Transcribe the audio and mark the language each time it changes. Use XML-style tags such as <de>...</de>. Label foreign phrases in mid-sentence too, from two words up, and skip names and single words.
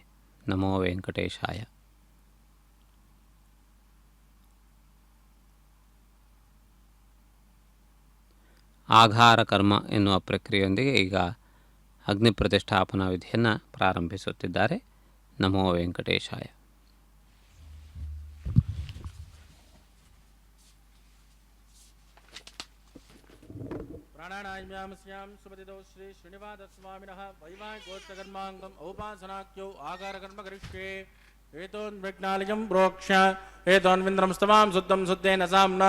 <sa>ನಮೋ ವೆಂಕಟೇಶಾಯ.</sa> <kn>ಆಘಾರ ಕರ್ಮ ಎನ್ನುವ ಪ್ರಕ್ರಿಯೆಯೊಂದಿಗೆ ಈಗ ಅಗ್ನಿ ಪ್ರತಿಷ್ಠಾಪನಾ ವಿಧಿಯನ್ನು ಪ್ರಾರಂಭಿಸುತ್ತಿದ್ದಾರೆ.</kn> <sa>ನಮೋ ವೆಂಕಟೇಶಾಯ. ಪ್ರಾಣಾಯಾಮ್ಯಾಂ ಸುಪತಿದೋ ಶ್ರೀ ಶ್ರೀನಿವಾಸ ಸ್ವಾಮಿನಃ ವೈವಾಹಿಕೋತ್ತಕರ್ಮಾಂಗಂ ಔಪಾಸನಾಖ್ಯೌ ಆಗಾರಕರ್ಮ ಕರಿಷ್ಯೆ ಏತೋನ್ವಿಘ್ನಾಲಯಂ ಪ್ರೋಕ್ಷ ಏತೋನ್ವಿಂದ್ರಂ ಸ್ತವಾಂ ಶುದ್ಧಂ ಶುದ್ಧೇನ ಸಾಮ್ನಾ</sa>